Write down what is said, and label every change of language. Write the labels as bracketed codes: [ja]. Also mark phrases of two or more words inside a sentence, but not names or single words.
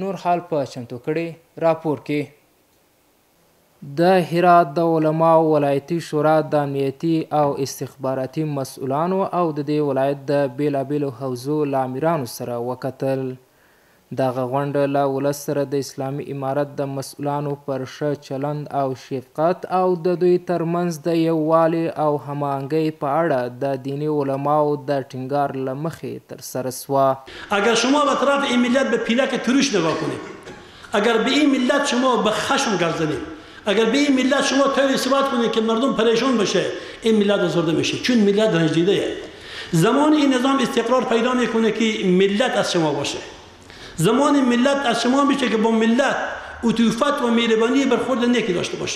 [ps] نور حال په چمتو کړي راپور کې. د هرات د علماو ولایتي شورا د امنیتي او استخباراتي مسؤلانو او د دې ولایت د بیلابیلو حوزو له امیرانو سره وکتل. دغه غونډه له ولس سره د اسلامي امارت د مسؤلانو پر ښه چلند او شفقت او د دوی ترمنځ د یووالي او هماهنګۍ په اړه د دیني علماو د ټینګار له مخې ترسره سوه. [fa] اگر شما به طرف این ملت به پیلک تروش نگاه کنید، اگر به این ملت شما به خشم گرزنید، اگر به این ملت شما طوری ثبات کنید که مردم پریشان بشه، این ملت آزرده میشه، چون ملت رنجیده. زمان این نظام استقرار پیدا میکنه که ملت از شما باشه، زمان ملت از شما میشه که با ملت عطوفت و مهربانی برخورد نیکی داشته باشید.